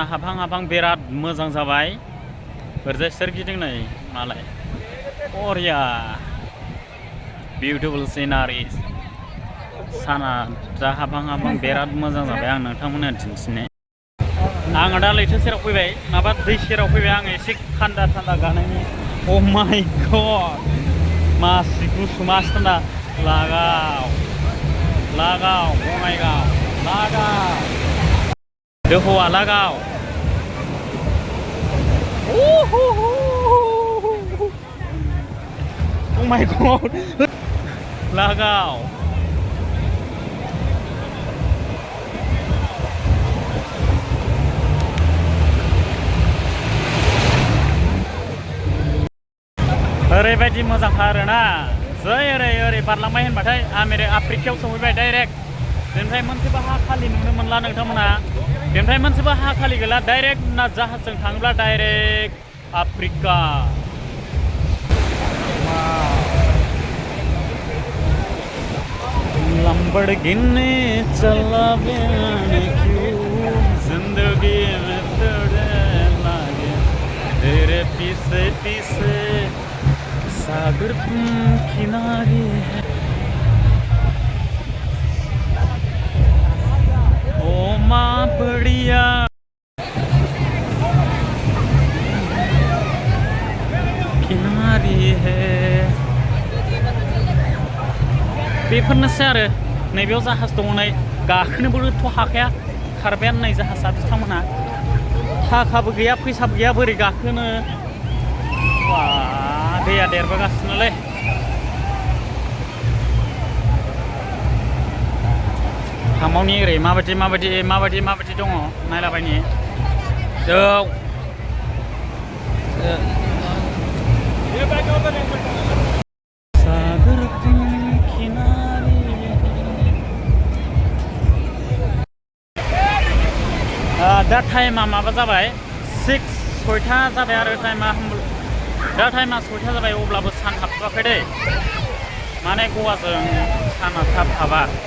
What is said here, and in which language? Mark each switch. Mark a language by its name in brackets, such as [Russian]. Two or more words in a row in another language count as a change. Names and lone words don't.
[Bodo] हाबहां बिराद मोजां जाबाय ओरैजाय सोरगिदिं नै मालाय बरिया बिउटिफुल सिनारि साना दा हाबहां बिराद मोजां जाबाय आं नोंथांमोननो दिन्थिनो आङो दा लैथो सेराव फैबाय माबा दै सेराव फैबाय आङो एसे थान्दा गानायनि [English] oh my god [Bodo] मासि गुसु मासि थान्दा लागाव बङाइगाव लागाव दोहौआ लागाव [English] Oh my god [Bodo] लागाव ओरैबायदि मोजांखा आरोना जै ओरै बारलांबाय होनबाथाय आफ्रिकायाव सहैबाय डाइरेक्ट बेनिफ्राय मोनसेबो हा खालि नुनो मोनला नोंथांमोना बेनिफ्राय मोनसेबो हा खालि गैला डाइरेक्ट ना जाहाजजों थाङोब्ला डाइरेक्ट आफ्रिका [Hindi] लंबरगिनी चला बिना क्यों जिंदगी में तेरे लागे तेरे पीछे सागर तुम किनारे है ओ माँ बढ़िया किनारे है [Bodo] बेफोरनोसै आरो नैबेयाव जाहाज दङ नै गाखोनोबोथ' हाखाया खारबायानो नै जाहाजा बिथांमोनहा थाखाबो गैया फैसाबो गैया बोरै गाखोनो बा दैया देरबोगासिनोलै थामावनि ओरै माबायदि दङ नायलाबायनि [Hindi] सागर तुम किनारे [Bodo] दा टाइमा माबा जाबाय 6:00 जाबाय आरो टाइमा दा टाइमा 6:00 जाबाय अब्लाबो सान हाबथ'वाखै दै माने गवाजों साना थाब हाबा